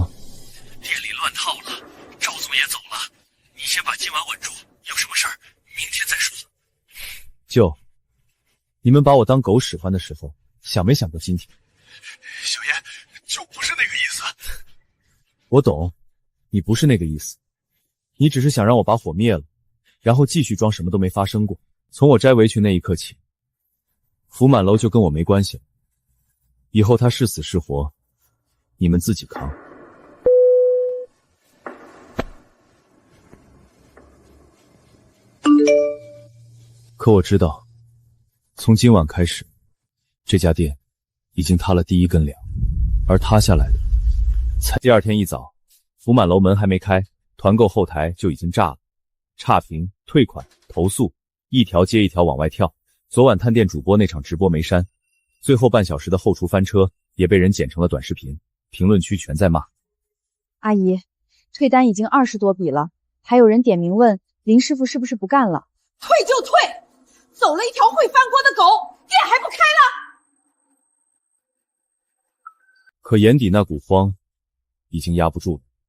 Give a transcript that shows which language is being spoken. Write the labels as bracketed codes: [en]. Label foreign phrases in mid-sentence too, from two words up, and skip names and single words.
[zh] 店裡亂套了，趙總也走了，你先把今晚穩住，有什麼事兒明天再說。舅，你們把我當狗使喚的時候，想沒想過今天？小嚴，就不是那個意思。我懂，你不是那個意思，你只是想讓我把火滅了，然後繼續裝什麼都沒發生過。從我摘圍裙那一刻起，福滿樓就跟我沒關係了。以後他是死是活，你們自己扛。可我知道，從今晚開始，這家店已經塌了第一根梁，而塌下來的才。第二天一早，福滿樓門還沒開，團購後台就已經炸了，差評、退款、投訴，一條接一條往外跳。昨晚探店主播那場直播沒刪， 最後半小时的后厨翻车也被人剪成了短视频，評論區全在罵。阿姨，退單已經20多筆了，還有人點名問林師傅是不是不幹了？退就退，走了一條會翻鍋的狗，店還不開了？可眼底那股慌已經壓不住了。